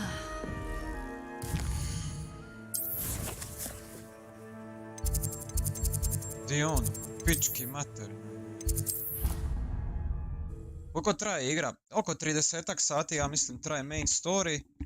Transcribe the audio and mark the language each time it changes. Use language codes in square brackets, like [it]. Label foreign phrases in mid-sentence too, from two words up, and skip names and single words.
[hr] Di on, pički mater. Koliko traje igra? Oko 30 sati, ja mislim, traje [en] main story.